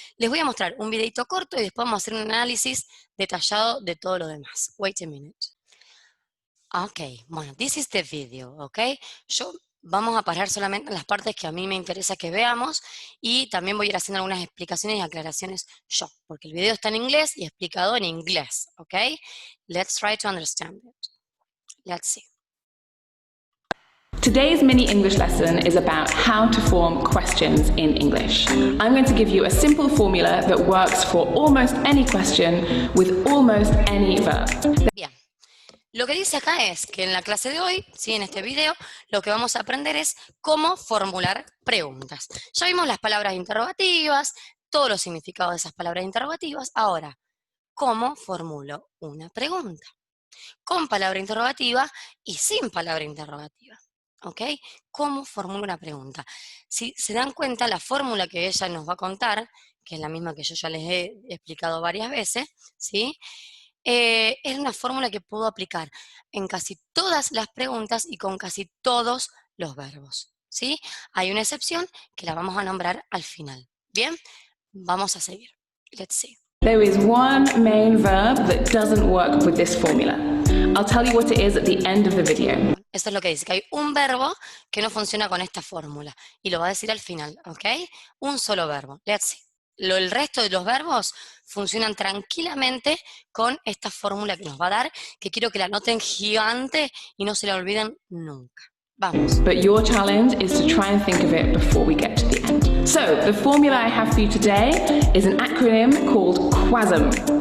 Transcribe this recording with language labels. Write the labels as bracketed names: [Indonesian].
[Spanish] Les voy a mostrar un videito corto y después vamos a hacer un análisis detallado de todo lo demás. [English] Wait a minute. [Spanish] Ok, bueno, [English] this is the video, [Spanish] ok. Vamos a parar solamente en las partes que a mí me interesa que veamos y también voy a ir haciendo algunas explicaciones y aclaraciones yo, porque el video está en inglés y explicado en inglés, ok. [English] Let's try to understand it. Let's see. Today's mini English lesson is about how to form questions in English. I'm going to give you a simple formula that works for almost any question with almost any verb. [Spanish] Bien. Lo que dice acá es que en la clase de hoy, ¿sí? En este video, lo que vamos a aprender es cómo formular preguntas. Ya vimos las palabras interrogativas, todos los significados de esas palabras interrogativas. Ahora, ¿cómo formulo una pregunta? Con palabra interrogativa y sin palabra interrogativa. ¿Ok? ¿Cómo formulo una pregunta? Si se dan cuenta, la fórmula que ella nos va a contar, que es la misma que yo ya les he explicado varias veces, ¿sí? Es una fórmula que puedo aplicar en casi todas las preguntas y con casi todos los verbos, ¿sí? Hay una excepción que la vamos a nombrar al final. Bien, vamos a seguir. [English] Let's see. There is one main verb that doesn't work with this formula. I'll tell you what it is at the end of the video. [Spanish] Eso es lo que dice, que hay un verbo que no funciona con esta fórmula. Y lo va a decir al final, ¿ok? Un solo verbo. [English] Let's see. [Spanish] El resto de los verbos funcionan tranquilamente con esta fórmula que nos va a dar, que quiero que la anoten gigante y no se la olviden nunca. Vamos. [English] But your challenge is to try and think of it before we get to the end. So, the formula I have for you today is an acronym called QUASM.